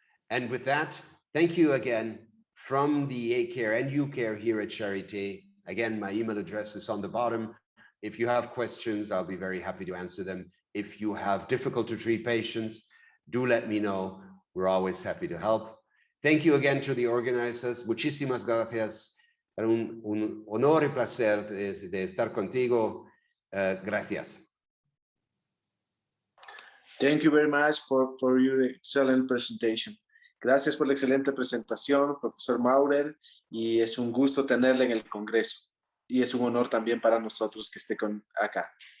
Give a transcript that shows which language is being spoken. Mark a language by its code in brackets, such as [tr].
[en] And with that, thank you again from the A-Care and U-Care here at Charité. Again, my email address is on the bottom. If you have questions, I'll be very happy to answer them. If you have difficult to treat patients, do let me know. We're always happy to help. Thank you again to the organizers. [es] Muchísimas gracias. Un honor y placer de estar contigo. Gracias. [en] Thank you very much for your excellent presentation. [es] Gracias por la excelente presentación, profesor Maurer, y es un gusto tenerle en el Congreso. Y es un honor también para nosotros que esté acá.